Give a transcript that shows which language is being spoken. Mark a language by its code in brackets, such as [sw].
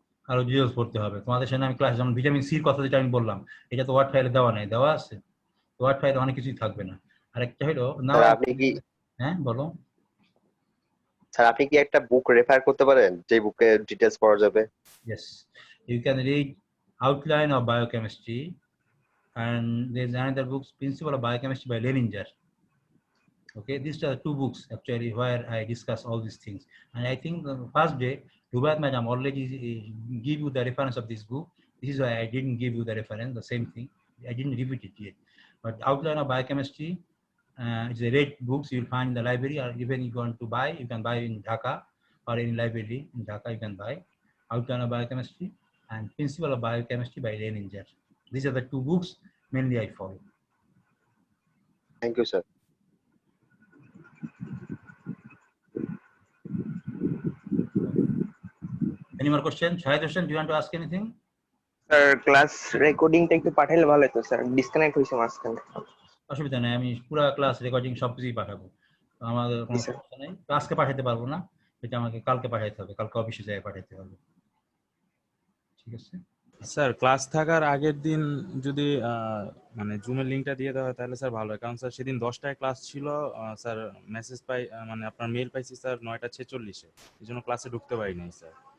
[bn] আরো ডিটেলস পড়তে হবে। তোমাদের সামনে আমি ক্লাস যেমন ভিটামিন সির কথা যেটা আমি বললাম, এটা তো ওয়ার্ড ফাইলে দেওয়া নাই, দেওয়া আছে? ওয়ার্ড ফাইলে অনেক কিছুই থাকবে না। আরেকটা হলো নাও, আপনি কি হ্যাঁ বলো। স্যার আপনি কি একটা বুক রেফার করতে পারেন যে বুকে ডিটেইলস পড়া যাবে? [en] Yes, you can read Outline of Biochemistry, and there's another book, Principle of Biochemistry by Leninger. Okay, these are two books actually where I discuss all these things. And I think the first day, Rubat Madam already give you the reference of this book. This is why I didn't give you the reference, the same thing. I didn't repeat it yet. But Outline of Biochemistry, it's a red books you will find in the library, or even if you want to buy, you can buy in Dhaka or any library in Dhaka, you can buy Outline of Biochemistry and Principle of Biochemistry by Leninger. These are the two books mainly I follow. Thank you, sir. Any more questions? Shahid Hossain, do you want to ask anything? [bn] Sir class রেকর্ডিংটা একটু পাঠাইলে ভালো হতো sir, disconnect হইছে মাঝখানে। অসুবিধা নেই, আমি পুরো ক্লাস রেকর্ডিং সবকিছুই পাঠাবো, আমাদের কোনো সমস্যা নেই। আজকে পাঠাতে পারবো না, এটা আমাকে কালকে পাঠাতে হবে, কালকে অফিসে যাই পাঠাতে হবে। ঠিক আছে স্যার, ক্লাস থাকার আগের দিন যদি মানে জুমের লিংকটা দিয়ে দেওয়া হয় তাহলে স্যার ভালো হয়, কারণ স্যার সেদিন 10টায় ক্লাস ছিল, স্যার মেসেজ পাই, মানে আপনার মেল পাইছি স্যার 9:46-এ, এই জন্য ক্লাসে ঢুকতে পারি নাই স্যার।